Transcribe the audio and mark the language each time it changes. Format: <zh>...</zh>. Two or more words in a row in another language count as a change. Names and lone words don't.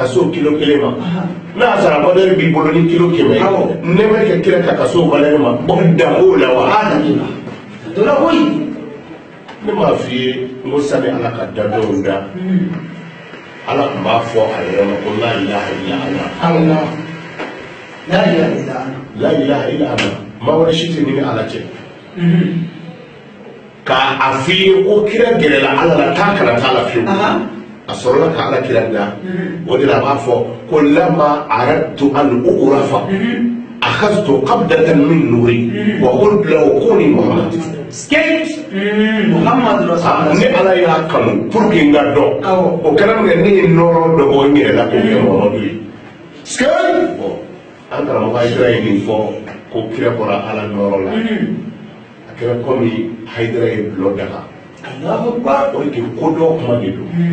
<bm>so kilo kelen ma n'a sara valeur b'i bolo ni kilo 100 nɛɛmɛ kɛ kira ka so valeur ma bɔ dan o la wa dɔla koyi ne m'a f'i ye n ko sani ala ka da dɔw da ala tun b'a fɔ a yɛrɛ ma ko</bm> <ar>لا إله إلا أنا لا إله إلا أنا</ar> <bm>maa wɛrɛ si tɛ ɲini ala cɛ k'a f'i ye ko kira gɛrɛla ala la taa kana taa la fiyewu a sɔrɔla ka ala kira da o de la a b'a fɔ ko</bm> <ar>لما أردت أن أعرف أخذت قبضة من نوري وقلت له كن محمد</ar> <bm>ni ala y'a kanu</bm> <fr>pour que</fr> <bm>n ka dɔn o kɛra min kɛ ne ye nɔrɔ dɔ bɔ n yɛrɛ la k'o kɛ Muhammadu ye an karamɔgɔ Hayidara ye nin fɔ ko kira bɔra ala nɔrɔ la a kɛra komi Hayidara ye dulɔ daga o ye ko dɔ kuma de don</bm>